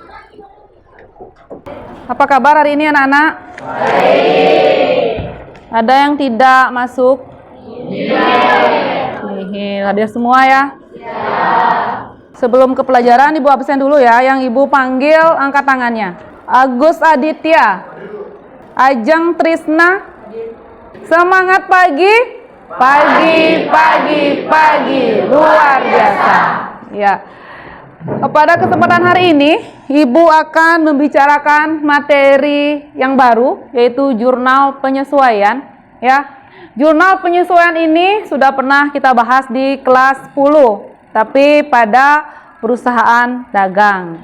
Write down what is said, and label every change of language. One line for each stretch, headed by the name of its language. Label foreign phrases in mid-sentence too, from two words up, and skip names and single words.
Indonesian: Apa kabar hari ini anak-anak? Ada yang tidak masuk? Iya. Hadir semua ya? Sebelum ke pelajaran, Ibu absen dulu ya. Yang Ibu panggil, angkat tangannya. Agus Aditya. Ajeng Trisna. Semangat pagi. Pagi. Luar biasa. Ya. Pada kesempatan hari ini, Ibu akan membicarakan materi yang baru, yaitu jurnal penyesuaian. Ya, jurnal penyesuaian ini sudah pernah kita bahas di kelas 10, tapi pada perusahaan dagang.